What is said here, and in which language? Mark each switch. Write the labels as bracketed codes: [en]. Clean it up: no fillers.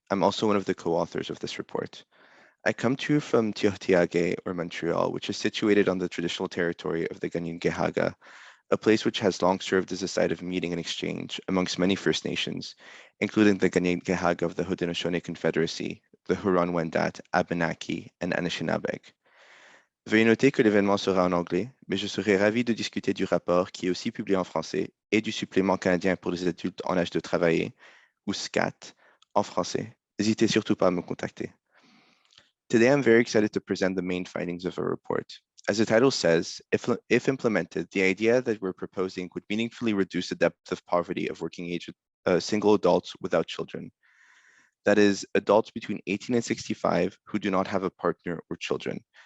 [en] I'm also one of the co-authors of this report. I come to you from Tiohtià:ke, or Montreal, which is situated on the traditional territory of the Kanien'kehá:ka, a place which has long served as a site of meeting and exchange amongst many First Nations, including the Kanien'kehá:ka of the Haudenosaunee Confederacy, the Huron-Wendat, Abenaki, and Anishinaabe. [fr] Veuillez noter que l'événement sera en anglais, mais je serai ravi de discuter du rapport qui est aussi publié en français et du supplément canadien pour les adultes en âge de travailler, ou SCAT, en français. N'hésitez surtout pas à me contacter. [en] Today, I'm very excited to present the main findings of our report. As the title says, if implemented, the idea that we're proposing would meaningfully reduce the depth of poverty of working age single adults without children. That is, adults between 18 and 65 who do not have a partner or children.